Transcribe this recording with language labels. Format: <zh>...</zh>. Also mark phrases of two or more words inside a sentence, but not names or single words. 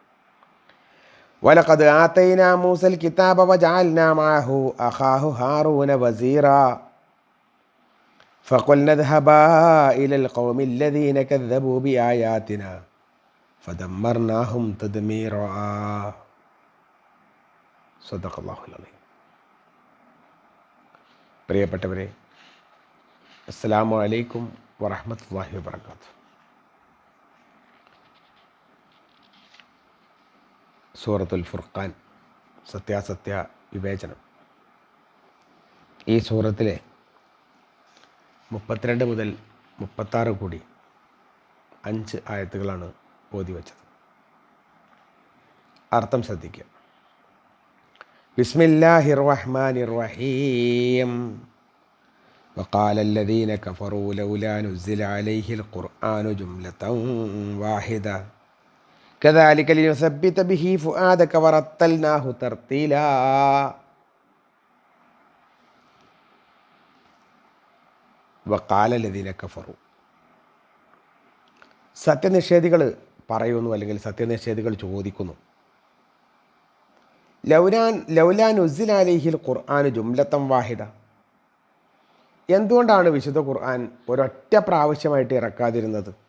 <ar>ولقد آتينا موسى الكتاب وجعلنا معه أخاه هارون وزيرا فقلنا اذهبا إلى القوم الذين كذبوا بآياتنا فدمرناهم تدميرا. صدق الله العظيم.</ar> <ml>പ്രിയപ്പെട്ടവരെ,</ml> <ar>السلام عليكم ورحمة الله وبركاته.</ar> <ml>സൂറത്തുൽ ഫുർഖാൻ, സത്യാസത്യ വിവേചനം. ഈ സൂറത്തിലെ 32 മുതൽ 36 കൂടി 5 ആയത്തുകളാണ് ഓതി വച്ചത്. അർത്ഥം ശ്രദ്ധിക്കുക.</ml> <ar>بسم الله الرحمن الرحيم. وقال الذين كفروا لولا نزل عليه القرآن جملة واحدة كذلك لنثبت به فؤادك ورتلناه ترتيلا. وقال الذين كفروا,</ar> <ml>സത്യനിഷേധികൾ പറയുന്നു, അല്ലെങ്കിൽ സത്യനിഷേധികൾ ചോദിക്കുന്നു,</ml> <ar>لولا نزل عليه القرآن جملة واحدة,</ar> <ml>എന്തുകൊണ്ടാണ് വിശുദ്ധ ഖുർആൻ ഒരൊറ്റ പ്രാവശ്യമായിട്ട് ഇറക്കാതിരുന്നത്?</ml>